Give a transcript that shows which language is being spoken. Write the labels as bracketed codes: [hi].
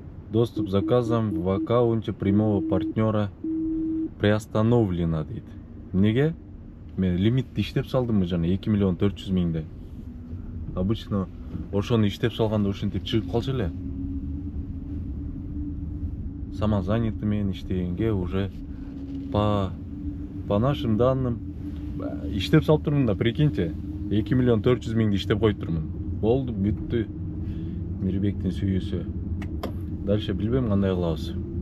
[ru] Доступ к заказам в аккаунте прямого партнера приостановлено [ky] дейт. Неге? Мен лимитти иштеп салдым жана 2 миллион 400 миңде. [ru] Обычно [ky] ошону иштеп салганда ушинтип чыгып калчу эле. [ru] Самозанятый [ky] менен иштегенге [ru] уже по нашим данным [ky] иштеп салып турмун да, [ru] прикиньте. [ky] 2 миллион 400 миңди иштеп коюп турмун. Болду, бүттү. Мирбектин сүйүүсү. [ru] Дальше [ky] билбейм кандай кылабыз.